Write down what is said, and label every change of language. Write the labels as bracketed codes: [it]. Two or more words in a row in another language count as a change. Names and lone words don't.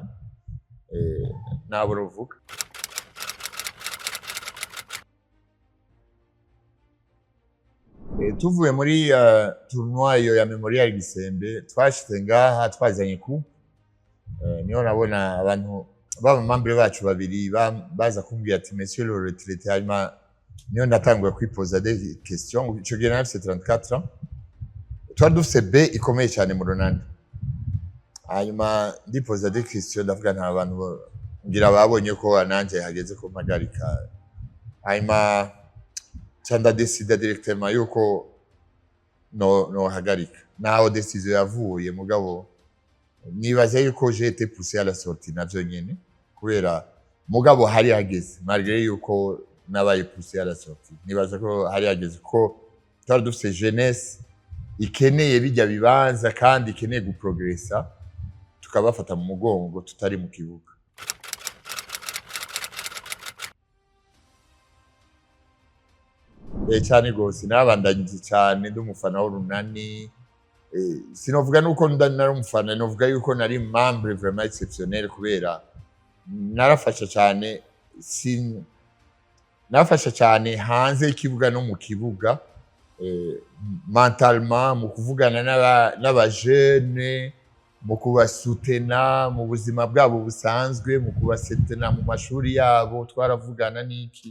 [rn] Nabo ruvuga tuvuye muri tournoi yo ya Memorial Gisembe, twashitse ngaha twazanye coupe. Niyo nabona abantu baba membre bacu babiri baza kumbwira ati [fr] monsieur le retraité, [rn] hanyuma niyo natanguye kwipoza [fr] des questions. [rn] Ico gihe nafise 34 ans, twari dufise B ikomeye cyane mu Urunani. Hanyuma ndipoza [fr] des questions, [rn] ndavuga nta abantu ngira babonye ko nanje hageze ko mpagarika. Hanyuma cyanda [fr] décide directement [rn] yuko no hagarika, naho décision yavuye mugabo nibaza yuko [fr] j'ai été poussé à la sortie [rn] navyo nyene kubera mugabo hari hageze, malgré yuko nabaye [fr] poussé à la sortie. [rn] Nibaza ko hari hageze ko twari dufise jeunesse ikeneye bijya bibanza kandi ikeneye guprogressa, tukabafata mu mugongo tutari mu kibuga. Cyane gose nabandanyije cyane ndumufana w'Urunani. Sinovuga nuko nari umufana, novuga yuko nari [fr] membre vraiment exceptionnel [rn] kubera narafasha cyane, nafasha cyane hanze y'ikibuga no mu kibuga, mentalement mu kuvugana n'aba jeune, mu kubasutena mu buzima bwabo busanzwe, mu kubasutena mu mashuri yabo, twaravugana n'iki.